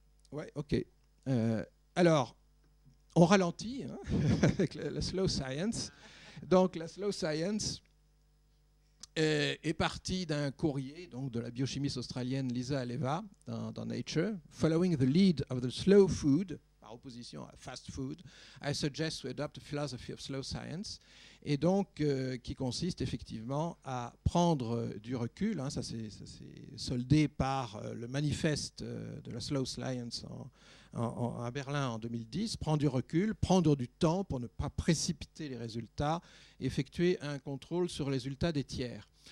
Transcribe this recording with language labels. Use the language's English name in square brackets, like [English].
[French] Ouais, ok. Alors, on ralentit hein, avec la slow science. Donc, la slow science est partie d'un courrier donc, de la biochimiste australienne Lisa Aleva dans Nature. [English] Following the lead of the slow food, [French] par opposition à [English] fast food, I suggest to adopt a philosophy of slow science. [French] Et donc, qui consiste effectivement à prendre du recul. Hein, ça s'est soldé par le manifeste de la slow science à Berlin en 2010. Prendre du recul, prendre du temps pour ne pas précipiter les résultats, effectuer un contrôle sur les résultats des tiers.